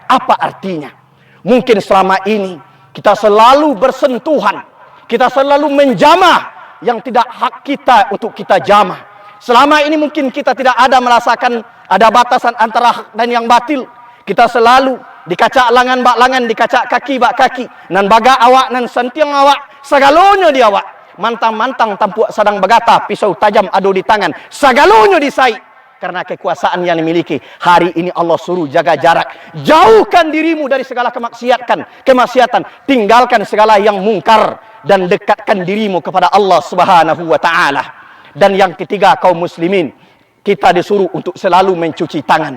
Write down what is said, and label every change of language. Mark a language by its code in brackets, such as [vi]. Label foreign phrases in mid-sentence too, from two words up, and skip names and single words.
[id] Apa artinya? Mungkin selama ini kita selalu bersentuhan, kita selalu menjamah yang tidak hak kita untuk kita jamah. Selama ini mungkin kita tidak ada merasakan ada batasan antara hak dan yang batil. [min] Kita selalu dikacak langan bak langan, dikacak kaki bak kaki. Nan baga awak, nan sentiang awak, sagalonyo di awak. Mantang-mantang tampuak sadang bagata, pisau tajam ado di tangan. Sagalonyo disai. [id] karena kekuasaan yang dimiliki. Hari ini Allah suruh jaga jarak. Jauhkan dirimu dari segala kemaksiatan. Tinggalkan segala yang mungkar dan dekatkan dirimu kepada Allah Subhanahu wa taala. Dan yang ketiga, kaum muslimin, kita disuruh untuk selalu mencuci tangan.